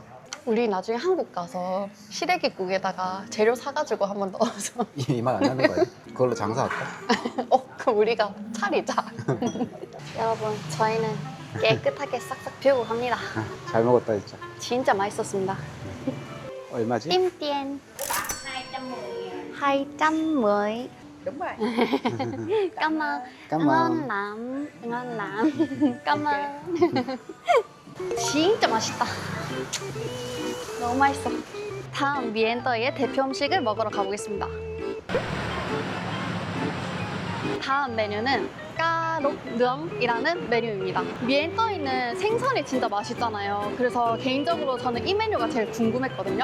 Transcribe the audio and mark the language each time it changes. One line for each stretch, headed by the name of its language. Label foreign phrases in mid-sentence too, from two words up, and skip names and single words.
Korean: 우리 나중에 한국 가서 시래기국에다가 재료 사가지고 한번 넣어서 이 맛 안 나는 거야? 그걸로 장사할까? 그럼 우리가 차리자. 여러분 저희는 깨끗하게 싹싹 비우고 갑니다. 잘 먹었다 진짜. 진짜 맛있었습니다. 얼마지? 임띠엔 210.
Vietnamese: Đúng rồi. Cảm ơn. Cảm ơn. ngon lắm. ngon lắm. Cảm ơn.
Korean: 진짜 맛있다. 너무 맛있어. 다음 미엔더의 대표 음식을 먹으러 가보겠습니다. 다음 메뉴는 까록능이라는 메뉴입니다. 미엔떠이는 생선이 진짜 맛있잖아요. 그래서 개인적으로 저는 이 메뉴가 제일 궁금했거든요.